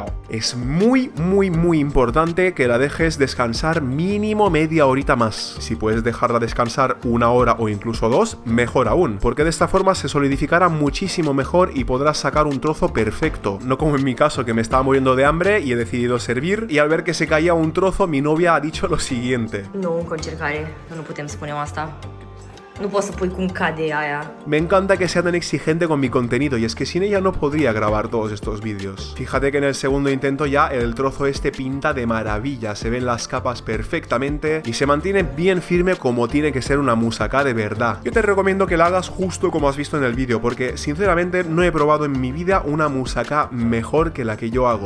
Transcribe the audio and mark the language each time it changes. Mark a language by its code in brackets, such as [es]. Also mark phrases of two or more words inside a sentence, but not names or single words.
[es] Es muy importante que la dejes descansar mínimo media horita más. Si puedes dejarla descansar 1 hora o incluso 2, mejor aún, porque de esta forma se solidificará muchísimo mejor y podrás sacar un trozo perfecto. No como en mi caso, que me estaba muriendo de hambre y he decidido servir, y al ver que se caía un trozo, mi novia ha dicho lo siguiente: [ro] Nu, încă o încercare, nu putem să spunem asta. No poți să pui cum cade aia. [es] Me encanta que sea tan exigente con mi contenido, y es que sin ella no podría grabar todos estos vídeos. Fíjate que en el segundo intento ya el trozo este pinta de maravilla, se ven las capas perfectamente y se mantiene bien firme como tiene que ser una moussaka de verdad. Yo te recomiendo que la hagas justo como has visto en el vídeo, porque sinceramente no he probado en mi vida una moussaka mejor que la que yo hago.